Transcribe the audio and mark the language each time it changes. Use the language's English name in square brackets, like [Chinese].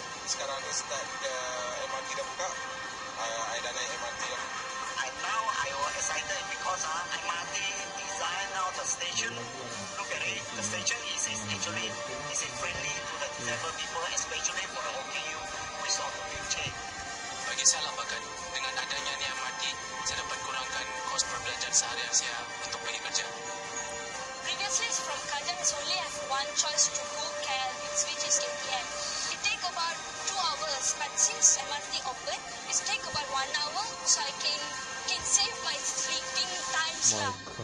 [Malay] Sekarang ni start MRT dah buka. I dah naik MRT lah. [English] I was excited because MRT design now the station. Look at it, the station is actually friendly to the disabled people, especially for the OKU, which is on the wheelchair. [Malay] Bagi saya lapakan, dengan adanya ni MRT, saya dapat kurangkan kos perbelanjaan seharian saya untuk pergi kerja. [English] Previously, from Kajang, is only have one choice to go KL, which is KTM. It take about 2 hours, but since MRT open, it take about 1 hour, so I can save my sleeping times lah.